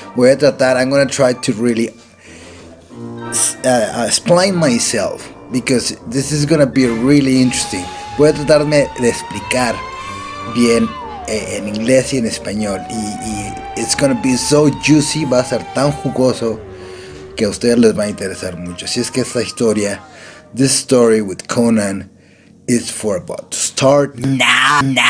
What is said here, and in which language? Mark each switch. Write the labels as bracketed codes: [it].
[es] Voy a tratar, [en] I'm gonna try to really explain myself, because this is gonna be really interesting. [es] Voy a tratarme de explicar bien en inglés y en español, y [en] it's gonna be so juicy, [es] va a ser tan jugoso que a ustedes les va a interesar mucho. Así es que esta historia, [en] this story with Conan, is for about to start now.